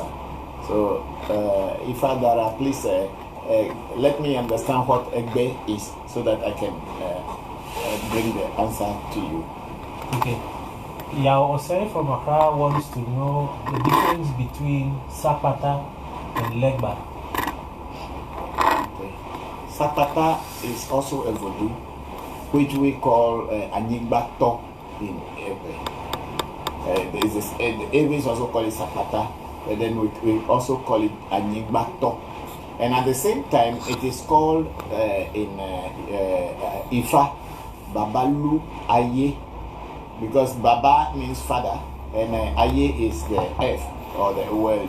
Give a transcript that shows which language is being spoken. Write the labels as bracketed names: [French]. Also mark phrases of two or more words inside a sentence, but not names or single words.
[English] So, Ifa Dara, please let me understand what Egbe is so that I can bring the answer to you. Okay. Yao Osei from Accra wants to know the difference between Sakpata and Legba. Okay. Sakpata is also a Vodu, which we call Anigbato in Ewe. The Ewes also call it Sakpata, but then we also call it Anigbato. And at the same time, it is called in Ifa, Babalu Aye, because Baba means father, and Aye is the earth or the world.